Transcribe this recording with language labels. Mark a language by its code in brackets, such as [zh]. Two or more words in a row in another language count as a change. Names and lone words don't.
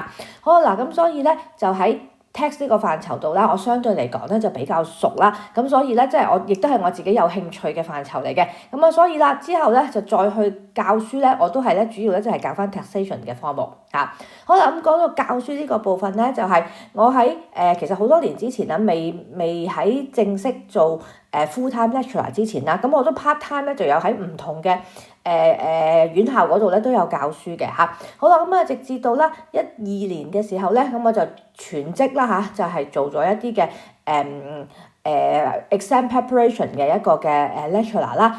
[yue] 好嗱，咁所以咧就喺tax 呢個範疇度啦，我相對嚟講咧就比較熟啦，咁所以咧即係我亦都係我自己有興趣嘅範疇嚟嘅，咁啊所以啦之後咧就再去教書咧，我都係咧主要咧就係教翻 taxation 嘅科目嚇。好啦，咁講到教書呢個部分咧，就係我喺其實好多年之前啦，未喺正式做 [en] full time lecturer [yue] 之前啦，咁我都 [en] part time [yue] 咧就有喺唔同嘅院校嗰度咧都有教書嘅嚇。好啦，咁直至到啦12年嘅時候咧，咁我就全職啦嚇，就係做咗一啲嘅 [en] exam preparation [yue] 嘅一個嘅lecturer 啦。